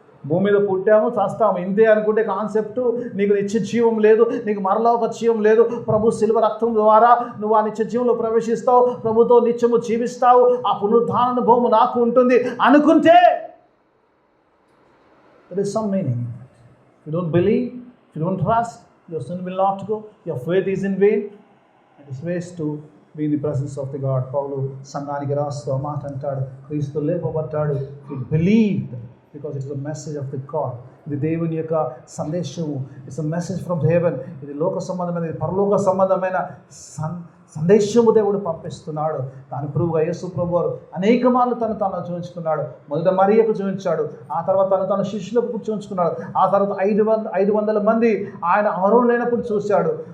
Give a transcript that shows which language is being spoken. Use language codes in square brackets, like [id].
[te] భూమి మీద పుట్టాము, చస్తాము, ఇంతే అనుకుంటే కాన్సెప్ట్. నీకు నిత్య జీవం లేదు, నీకు మరలోక జీవం లేదు. ప్రభు శిలువ రక్తం ద్వారా నువ్వు ఆ నిత్య జీవంలో ప్రవేశిస్తావు, ప్రభుతో నిత్యము జీవిస్తావు, ఆ పునరుద్ధాన అనుభవం నాకు ఉంటుంది అనుకుంటే [en] there is some meaning. If you don't believe, if you don't trust, your sin will not go, your faith is in vain. It is waste to be in the presence of the God. [te] పౌలు సంఘానికి రాస్తూ మాట అంటాడు, క్రీస్తు లేపబడ్డాడు. [en] You believed because it is a message of the God. [te] ఇది దేవుని యొక్క సందేశము. [en] It's a message from heaven. [te] ఇది లోక సంబంధమైన, పరలోక సంబంధమైన సందేశము దేవుడు పంపిస్తున్నాడు. దాని ప్రభువుగా యేసు ప్రభు వారు అనేక మార్లు తను చూపించుకున్నాడు. మొదట మరియకు చూపించాడు, ఆ తర్వాత తన శిష్యులకు చూపించుకున్నాడు, ఆ తర్వాత 500 మంది ఆయన అమరులైనప్పుడు చూశాడు.